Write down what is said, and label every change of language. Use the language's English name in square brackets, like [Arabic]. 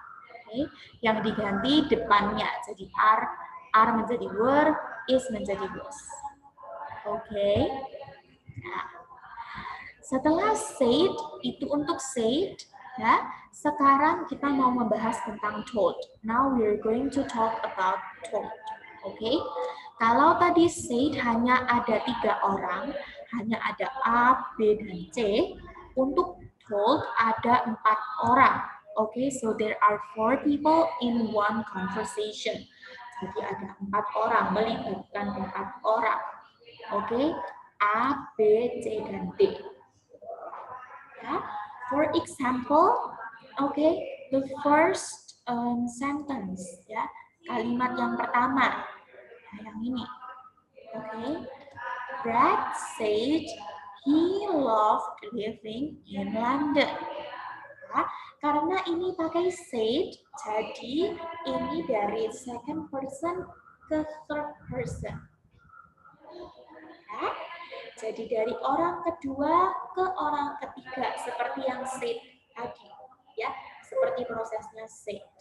[Indonesian] Oke, yang diganti depannya jadi are menjadi were, is menjadi was. Oke. Nah, setelah said itu untuk said, ya. Sekarang kita mau membahas tentang told. [English] Now we're going to talk about told. [Indonesian] Oke. Kalau tadi said hanya ada 3 orang, hanya ada A, B, dan C. Untuk told ada 4 orang. [English] Oke, so there are 4 people in one conversation. [Indonesian] Jadi ada 4 orang, melibatkan 4 orang. Oke, A, B, C, dan D. Ya. [English] For example, the first sentence, ya, [Indonesian] kalimat yang pertama, yang ini. [English] Brad said he loved living in London. [Indonesian] Ya, karena ini pakai said, jadi ini dari second person ke third person. Ya. Jadi dari orang kedua ke orang ketiga seperti yang said tadi, ya, seperti prosesnya said.